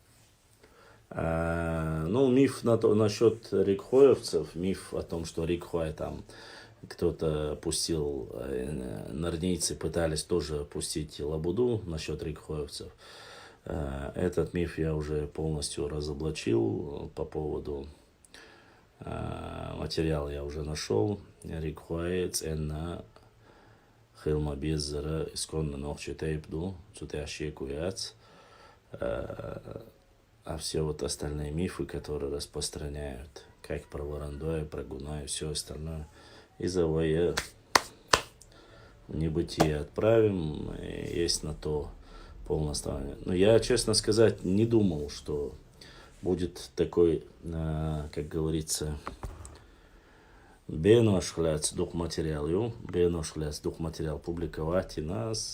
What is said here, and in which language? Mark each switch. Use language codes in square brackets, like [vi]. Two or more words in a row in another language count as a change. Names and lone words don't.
[ru] Миф насчет рикхоевцев, миф о том, что рикхуай там кто-то пустил, нарнийцы пытались тоже пустить лабуду насчет рикхоевцев. Этот миф я уже полностью разоблачил по поводу материала я уже нашел. [ce] Рикхуаец на хилма беззара исконно нохче тейпду, цутящие куяц. [ru] А все вот остальные мифы, которые распространяют, как про Варандоя, про Гуна и все остальное, из-за воя в небытие отправим, и есть на то полное основание. Но я, честно сказать, не думал, что будет такой, как говорится, беношхляц дух материал публиковать и нас.